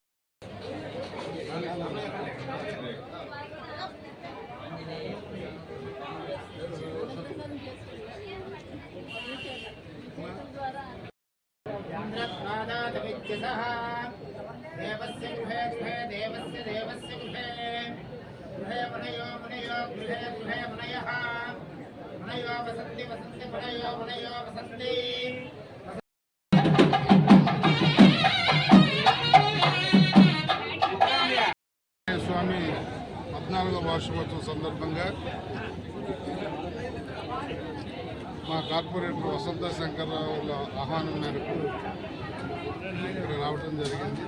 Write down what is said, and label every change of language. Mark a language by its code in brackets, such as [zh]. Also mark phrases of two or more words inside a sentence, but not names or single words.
[sa] देवस्य गृहे गृहे देवस्य देवस्य गृहे गृहे मुनयो मुनयो गृहे गृहे मुनयः मुनयो वसन्ति वसन्ति मुनयो मुनयो वसन्ति। [te] స్వామి 14వ వార్షికోత్సవం సందర్భంగా మా కార్పొరేటర్ వసంత శంకర్రావుల ఆహ్వానం మేరకు ఇక్కడ రావడం జరిగింది.